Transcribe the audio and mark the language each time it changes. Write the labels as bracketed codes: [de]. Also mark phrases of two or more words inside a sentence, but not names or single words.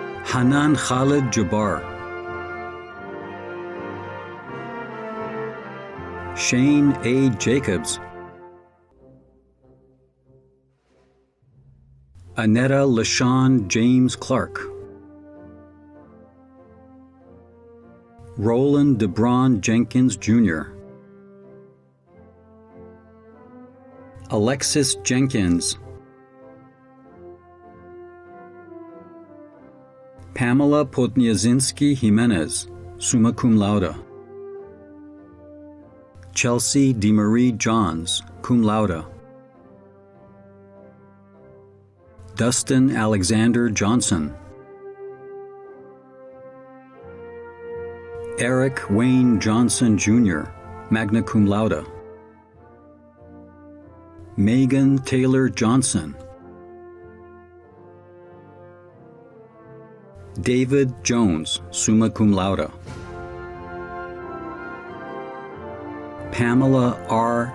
[en] Hanan Khalid Jabbar, Shane A. Jacobs, Anetta LaShawn James Clark, Roland DeBron Jenkins Jr., Alexis Jenkins, Pamela Podniazinski Jimenez, [la] summa cum laude, [en] Chelsea DeMarie Johns, [la] cum laude, [en] Dustin Alexander Johnson, Eric Wayne Johnson Jr., [la] magna cum laude, [en] Megan Taylor Johnson, David Jones, [la] summa cum laude, Pamela R.